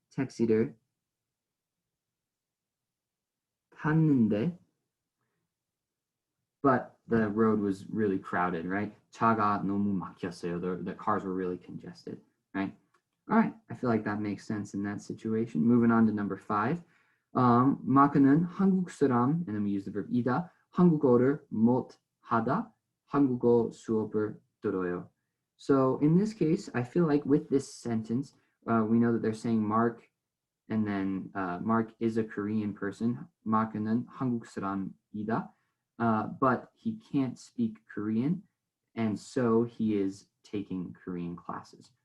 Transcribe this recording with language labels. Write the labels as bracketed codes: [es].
[ko] 택시를 탔는데, [en] but the road was really crowded, right? [ko] 차가 너무 막혔어요. [en] The cars were really congested, right? All right, I feel like that makes sense in that situation. Moving on to number 5. [ko] 마크는 한국 사람, [en] and then we use the verb [ko] 이다, 한국어를 못하다, 한국어 수업을 들어요. [en] So in this case, I feel like with this sentence, we know that they're saying Mark, and then Mark is a Korean person. [ko] 마크는 한국 사람이다, [en] but he can't speak Korean, and so he is taking Korean classes.